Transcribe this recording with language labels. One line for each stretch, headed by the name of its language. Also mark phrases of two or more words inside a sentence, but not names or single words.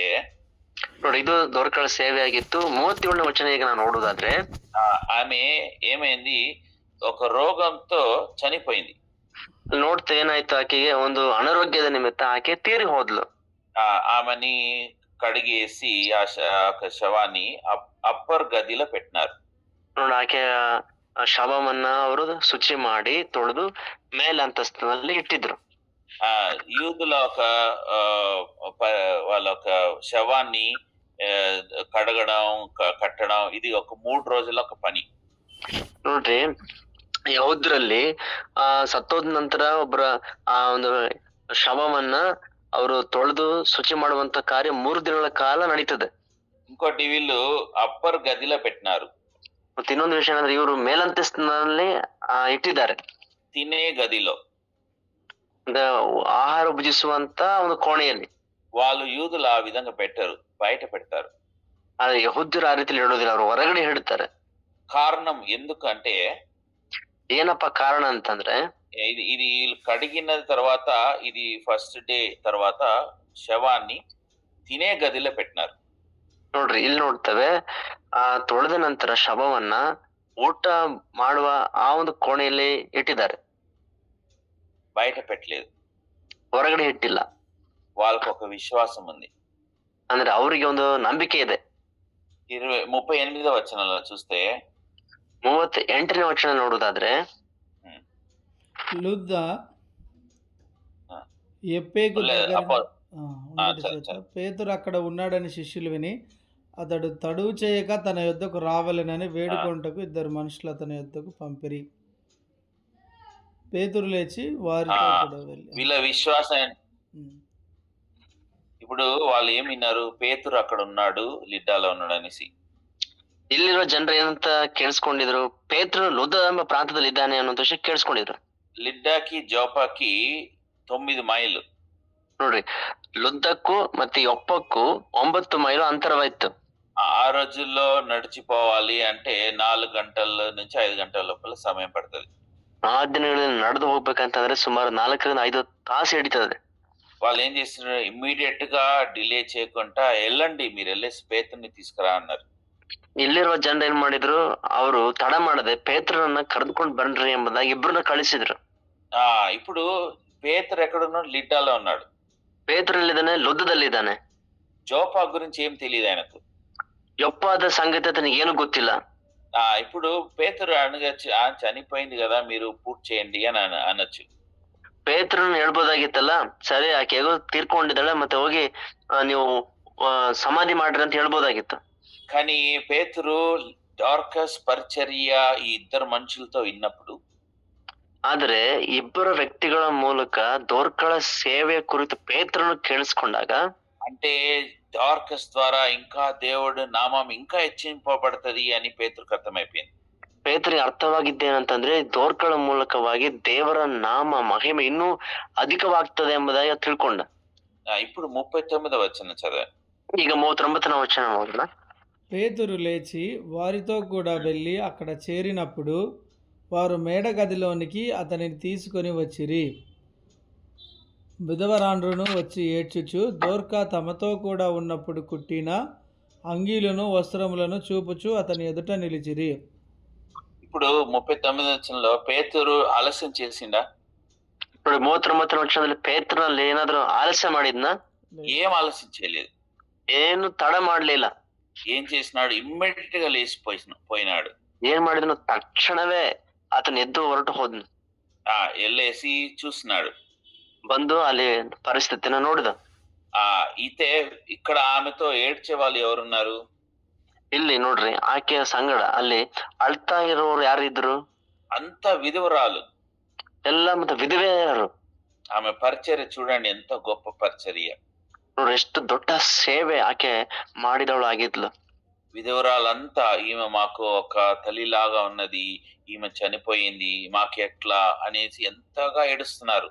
Kannada: ನೋಡಿ, ಇದು ದೊರಕಳ ಸೇವೆ ಆಗಿತ್ತು. 37ನೇ ವಚನ ಈಗ ನಾವು ನೋಡುದಾದ್ರೆ,
Telugu: ఆమె ఏమైంది, ఒక రోగంతో చనిపోయింది.
Kannada: ನೋಡ್ತಾ ಏನಾಯ್ತು, ಆಕೆಗೆ ಒಂದು ಅನಾರೋಗ್ಯದ ನಿಮಿತ್ತ ಆಕೆ ತೀರಿ ಹೋದ್ಲು.
Telugu: ఆమెని కడిగేసి ఆ శవాన్ని అప్పర్ గదిలో పెట్టినారు.
Kannada: ನೋಡಿ, ఆಕೆ ಶವವನ್ನ ಅವರು ಶುಚಿ ಮಾಡಿ ತೊಳೆದು ಮೇಲಂತಸ್ತಿನಲ್ಲಿ ఇట్టిದ್ರು.
Telugu: యూదుల వాళ్ళ ఒక శవాన్ని కడగడం, కట్టడం, ఇది ఒక 3 రోజుల ఒక పని.
Kannada: ನೋಡ್ರಿ, ಯಹೂದ್ರಲ್ಲಿ ಸತ್ತೋದ ನಂತರ ಒಬ್ಬರ ಆ ಒಂದು ಶವವನ್ನ ಅವರು ತೊಳೆದು ಶುಚಿ ಮಾಡುವಂತ ಕಾರ್ಯ 3 ದಿನಗಳ ಕಾಲ ನಡೀತದೆ.
Telugu: ఇంకోటి, వీళ్ళు అప్పర్ గదిలో పెట్టినారు.
Kannada: ಮತ್ತೆ ಇನ್ನೊಂದು ವಿಷಯ ಅಂದ್ರೆ, ಇವರು ಮೇಲಂತಸ್ತಿನಲ್ಲಿ ಇಟ್ಟಿದ್ದಾರೆ.
Telugu: తినే గదిలో,
Kannada: ಆಹಾರ ಭುಜಿಸುವಂತ ಒಂದು ಕೋಣೆಯಲ್ಲಿ.
Telugu: వాళ్ళు యూదులు ఆ విధంగా పెట్టారు, బయట పెడతారు.
Kannada: ಆದ್ರೆ ಯಹೂದ್ಯರು ಆ ರೀತಿಲಿ ಹೇಳೋದಿಲ್ಲ, ಅವರು ಹೊರಗಡೆ ಹೇಳ್ತಾರೆ.
Telugu: కారణం ఎందుకంటే,
Kannada: ಏನಪ್ಪಾ ಕಾರಣ ಅಂತಂದ್ರೆ,
Telugu: ఇది కడిగిన తర్వాత, ఇది
English: first day
Telugu: తర్వాత శవాన్ని తినే గదిలో పెట్టినారు.
Kannada: ನೋಡ್ರಿ, ಇಲ್ಲಿ ನೋಡ್ತೇವೆ, ತೊಳೆದ ನಂತರ ಶವವನ್ನ ಊಟ ಮಾಡುವ ಆ ಒಂದು ಕೋಣೆಯಲ್ಲಿ ಇಟ್ಟಿದ್ದಾರೆ,
Telugu: బయట పెట్టలేదు.
Kannada: ಹೊರಗಡೆ ಇಟ್ಟಿಲ್ಲ.
Telugu: వాళ్ళకు ఒక విశ్వాసం ఉంది.
Kannada: ಅಂದ್ರೆ ಅವರಿಗೆ ಒಂದು ನಂಬಿಕೆ ಇದೆ.
Telugu: 38వ వచనంలో చూస్తే,
Kannada: 38ನೇ ವಚನ ನೋಡುದಾದ್ರೆ,
Telugu: లుద్ద ఎప్పేకు పేతురు అక్కడ ఉన్నాడని శిష్యులు విని అతడు తడువు చేయక తన యొద్దకు రావాలనని వేడుకొంటకు 2 మనుషులు అతని యొద్దకు పంపిరి. పేతురు లేచి వారితో కూడా వెళ్ళి. వీళ్ళ విశ్వాసం, ఇప్పుడు వాళ్ళు ఏం విన్నారు, పేతురు అక్కడ ఉన్నాడు, లిడ్డాలో ఉన్నాడు అనేసి.
Kannada: ಇಲ್ಲಿರೋ ಜನರು ಏನಂತ ಕೇಳಿಸ್ಕೊಂಡಿದ್ರು, ಪೇತ್ರ ಲುದ್ದ ಎಂಬ ಪ್ರಾಂತದಲ್ಲಿ ಇದ್ದಾನೆ ಅನ್ನೋ ವಿಷಯ ಕೇಳಿಸ್ಕೊಂಡಿದ್ರು.
Telugu: లిడ్డాకి జోపాకి 9 మైళ్ళు.
Kannada: ನೋಡ್ರಿ, ಲುದ್ದಕ್ಕೂ ಮತ್ತೆ ಯೊಪ್ಪಕ್ಕೂ 9 ಮೈಲು ಅಂತರವಾಯ್ತು.
Telugu: ఆ రోజుల్లో నడిచిపోవాలి అంటే 4 గంటల నుంచి 5 గంటల లోపల సమయం పడుతుంది.
Kannada: ಆ ದಿನಗಳಲ್ಲಿ ನಡೆದು ಹೋಗ್ಬೇಕಂತಂದ್ರೆ ಸುಮಾರು 4 ರಿಂದ 5 ತಾಸು ಹಿಡಿತದೆ.
Telugu: వాళ్ళు ఏం చేస్తున్నారు, ఇమ్మీడియట్ గా డిలే చేయకుండా వెళ్ళండి, మీరు వెళ్ళేసి పేతుర్ని తీసుకురా అన్నారు.
Kannada: ಇಲ್ಲಿರುವ ಜನರು ಏನ್ ಮಾಡಿದ್ರು, ಅವರು ತಡ ಮಾಡದೆ ಪೇತ್ರನನ್ನ ಕರೆದುಕೊಂಡು ಬನ್ರಿ ಎಂಬುದಾಗಿ ಇಬ್ಬರನ್ನ ಕಳಿಸಿದ್ರು.
Telugu: ఇప్పుడు పేతురు ఎక్కడున్నాడు, లిడ్డాలో ఉన్నాడు.
Kannada: ಪೇತ್ರಲ್ಲಿದ್ದಾನೆ, ಲುದ್ದದಲ್ಲಿದ್ದಾನೆ.
Telugu: జోపా గురించి ఏం తెలియదు ఆయనకు.
Kannada: ಯೊಪ್ಪಾದ ಸಂಗತಿ ತನಗೆ ಏನು ಗೊತ್ತಿಲ್ಲ.
Telugu: ఇప్పుడు పేతురు అడగచ్చు, చనిపోయింది కదా, మీరు పూర్తి చేయండి అని అనొచ్చు.
Kannada: ಪೇತ್ರನ ಹೇಳ್ಬೋದಾಗಿತ್ತಲ್ಲ, ಸರಿ ಆಕೆ ಹೇಗೋ ತೀರ್ಕೊಂಡಿದ್ದಾಳೆ, ಮತ್ತೆ ಹೋಗಿ ನೀವು ಸಮಾಧಿ ಮಾಡ್ರಿ ಅಂತ ಹೇಳ್ಬೋದಾಗಿತ್ತು.
Telugu: కానీ పేతురు డార్కస్ పరిచర్య ఈ 2 మనుషులతో విన్నప్పుడు,
Kannada: ಆದ್ರೆ ಇಬ್ಬರು ವ್ಯಕ್ತಿಗಳ ಮೂಲಕ ದೋರ್ಕಳ ಸೇವೆ ಕುರಿತು ಪೇತ್ರನು ಕೇಳಿಸ್ಕೊಂಡಾಗ,
Telugu: అంటే డార్కస్ ద్వారా ఇంకా దేవుడు నామం ఇంకా హెచ్చింపబడుతుంది అని పేతురుకు అర్థమైపోయింది.
Kannada: ಪೇತ್ರಿಗೆ ಅರ್ಥವಾಗಿದ್ದೇನಂತಂದ್ರೆ, ದೋರ್ಕಳ ಮೂಲಕವಾಗಿ ದೇವರ ನಾಮ ಮಹಿಮೆ ಇನ್ನೂ ಅಧಿಕವಾಗ್ತದೆ ಎಂಬುದಾಗಿ ತಿಳ್ಕೊಂಡ.
Telugu: ఇప్పుడు 39వ వచనం చదవండి.
Kannada: ಈಗ 39ನೇ ವಚನ ಓದೋಣ.
Telugu: పేతురు లేచి వారితో కూడా వెళ్ళి అక్కడ చేరినప్పుడు వారు మేడగదిలోనికి అతనిని తీసుకొని వచ్చిరి. విధవరాండ్రును వచ్చి ఏడ్చుచు దోర్కా తమతో కూడా ఉన్నప్పుడు కుట్టిన అంగీలను వస్త్రములను చూపుచు అతని ఎదుట నిలిచిరి. ఇప్పుడు 39 వచనంలో పేతురు ఆలస్యం చేసిండా?
Kannada: ఇప్పుడు 39 ವಚನದಲ್ಲಿ ಪೇತ್ರನಲ್ಲಿ ಏನಾದ್ರೂ ಆಲಸ್ಯ ಮಾಡಿದ್ನ?
Telugu: ఏం ఆలస్యం చేయలేదు.
Kannada: ಏನು ತಡ ಮಾಡ್ಲಿಲ್ಲ.
Telugu: ఏం చేసినాడు? ఇమ్మీడియట్ గా పోయినాడు.
Kannada: ಏನ್ ಮಾಡಿದ್ನು? ತಕ್ಷಣವೇ ಆತನ ಎದ್ದು ಹೊರಟು ಹೋದ್ನು.
Telugu: వెళ్ళేసి చూస్తున్నాడు.
Kannada: ಬಂದು ಅಲ್ಲಿ ಪರಿಸ್ಥಿತಿನ ನೋಡಿದ.
Telugu: అయితే ఇక్కడ ఆమెతో ఏడ్చే వాళ్ళు ఎవరున్నారు?
Kannada: ಇಲ್ಲಿ ನೋಡ್ರಿ, ಆಕೆಯ ಸಂಗಡ ಅಲ್ಲಿ ಅಳ್ತಾ ಇರೋರು ಯಾರಿದ್ರು?
Telugu: అంత విధవరాలు.
Kannada: ಎಲ್ಲ ಮತ್ತೆ ವಿಧವೆಯರು.
Telugu: ఆమె పరిచర్య చూడండి, ఎంత గొప్ప పరిచర్య.
Kannada: ನೋಡ್ರಿ, ಎಷ್ಟು ದೊಡ್ಡ ಸೇವೆ ಆಕೆ ಮಾಡಿದವಳು ಆಗಿದ್ಲು.
Telugu: విధవరాలంతా ఈమె మాకు ఒక తల్లిలాగా ఉన్నది, ఈమె చనిపోయింది, మాకు ఎట్లా అనేసి ఎంతగా ఏడుస్తున్నారు.